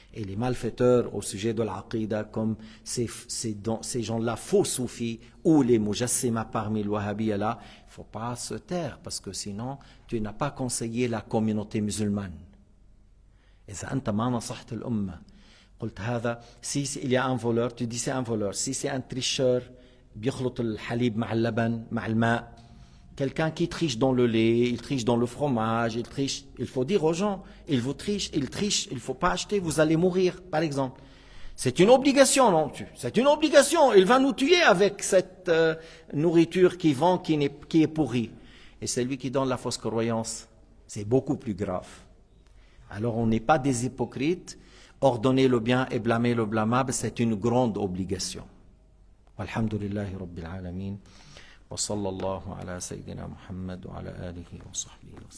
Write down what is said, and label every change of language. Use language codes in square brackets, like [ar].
[fr] Et les malfaiteurs au sujet de l'aqida, comme ces gens-là, faux soufis, ou les mujassima parmi les wahhabiyya là, il ne faut pas se taire, parce que sinon, tu n'as pas conseillé la communauté musulmane. [ar] إذا أنت ما نصحت الأمة قلت هذا [fr] il y a un voleur, tu dis c'est un voleur. Si c'est un tricheur, [ar] بيخلط الحليب مع اللبن مع الماء. [fr] Quelqu'un qui triche dans le lait, il triche dans le fromage, il triche. Il faut dire aux gens, il triche, il ne faut pas acheter, vous allez mourir, par exemple. C'est une obligation, non? C'est une obligation. Il va nous tuer avec cette nourriture qui vend, qui est pourrie. Et c'est lui qui donne la fausse croyance. C'est beaucoup plus grave. Alors on n'est pas des hypocrites. Ordonner le bien et blâmer le blâmable, c'est une grande obligation. [ar] Walhamdulillahi Rabbil Alamin. وصلى الله على سيدنا محمد وعلى آله وصحبه وسلم